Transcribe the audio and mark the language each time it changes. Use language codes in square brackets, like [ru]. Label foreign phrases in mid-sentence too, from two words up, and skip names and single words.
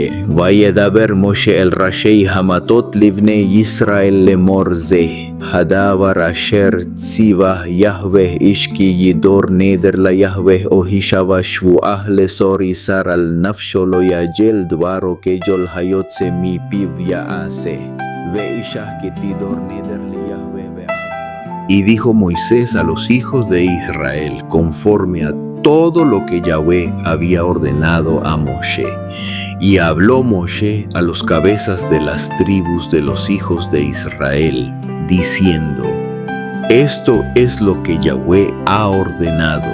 [he] וידבר משה אל ראשי המטות לבני ישראל לאמור זה הדבר אשר ציווה יהוה איש כי ידור נדר ליהוה או הישבע שבועה לסור ישר על נפשו לא יג'ל דברו כג'ול היוצא מפיו יעשה. ואישה כי תדור נדר ליהוה [es] Y dijo Moisés a los hijos de Israel, conforme a todo lo que Yahvé había ordenado a Moshe. Y habló Moshe a los cabezas de las tribus de los hijos de Israel, diciendo: Esto es lo que Yahvé ha ordenado.